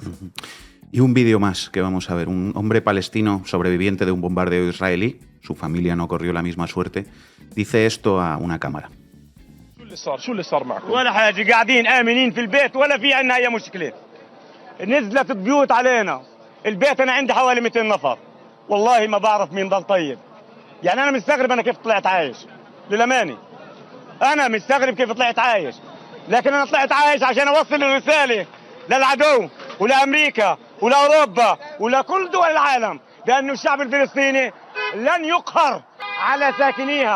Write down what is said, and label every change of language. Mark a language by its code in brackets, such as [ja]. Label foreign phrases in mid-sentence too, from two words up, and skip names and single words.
[es] Y un vídeo más que vamos a ver. Un hombre palestino sobreviviente de un bombardeo israelí, su familia no corrió la misma suerte, dice esto a una cámara. [ar] شو اللي صار معكم؟ ولا حاجة قاعدين آمنين في البيت ولا في عنا أي مشكلة. نزلت البيوت علينا. البيت أنا عندي حوالي 200 نفر. والله ما بعرف مين ضل طيب. يعني أنا مستغرب أنا كيف طلعت عايش. للأمانة. أنا مستغرب كيف طلعت عايش. لكن أنا طلعت عايش عشان أوصل الرسالة للعدو ولأمريكا ولأوروبا ولكل دول العالم بأنه الشعب الفلسطيني لن يقهر على ساكنيها.